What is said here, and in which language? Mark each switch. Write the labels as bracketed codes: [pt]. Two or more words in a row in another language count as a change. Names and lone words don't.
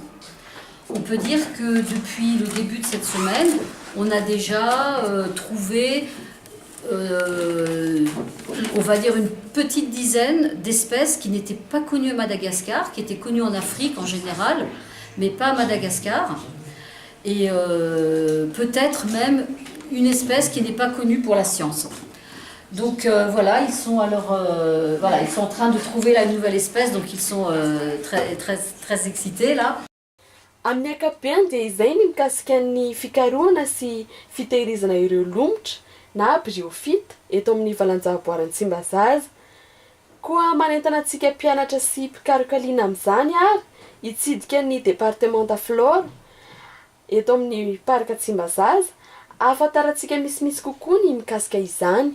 [fr] On peut dire que depuis le début de cette semaine, on a déjà trouvé on va dire une petite dizaine d'espèces qui n'étaient pas connues à Madagascar, qui étaient connues en Afrique en général, mais pas à Madagascar. Et peut-être même une espèce qui n'est pas connue pour la science. Donc voilà, ils sont en train de trouver la nouvelle espèce, donc ils sont très excités là. [mg] Amin'ny ankapobeny dia izay ny mikasika ny fikarohana sy fitehirizana ireo lomotra na briofita eto amin'ny valan-javaboarin'ny Tsimbazaza. Koa manentana antsika mpianatra sy mpikaroka liana amin'izany ary hitsidika ny département Flore eto amin'ny parka Tsimbazaza, ahafantarantsika misimisy kokoa ny mikasika izany.